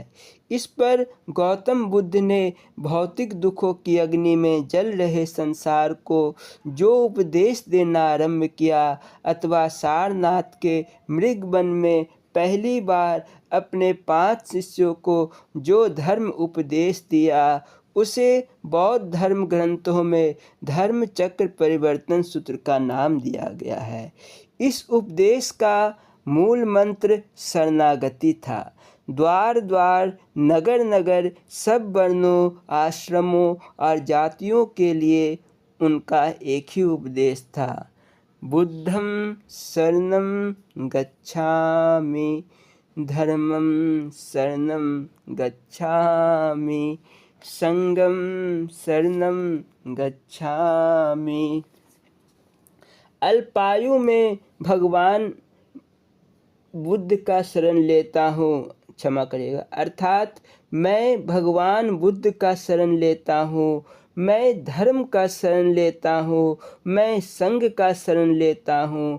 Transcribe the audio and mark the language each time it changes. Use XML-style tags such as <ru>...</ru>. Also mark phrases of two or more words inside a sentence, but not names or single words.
<hi>इस पर गौतम बुद्ध ने भौतिक दुखों की अग्नि में जल रहे संसार को जो उपदेश देना आरंभ किया, अथवा सारनाथ के मृगवन में पहली बार अपने 5 शिष्यों को जो धर्म उपदेश दिया, उसे बौद्ध धर्म ग्रंथों में धर्म चक्र परिवर्तन सूत्र का नाम दिया गया है। इस उपदेश का मूल मंत्र शरणागति था। द्वार द्वार, नगर नगर, सब वर्णों, आश्रमों और जातियों के लिए उनका एक ही उपदेश था,</hi> <sa>बुद्धं शरणं गच्छामि, धर्मं शरणं गच्छामि, संघं शरणं गच्छामि।</sa> <hi>अल्पायु में भगवान बुद्ध का शरण लेता हूँ, क्षमा करिएगा, अर्थात मैं भगवान बुद्ध का शरण लेता हूँ, मैं धर्म का शरण लेता हूँ, मैं संघ का शरण लेता हूँ।</hi>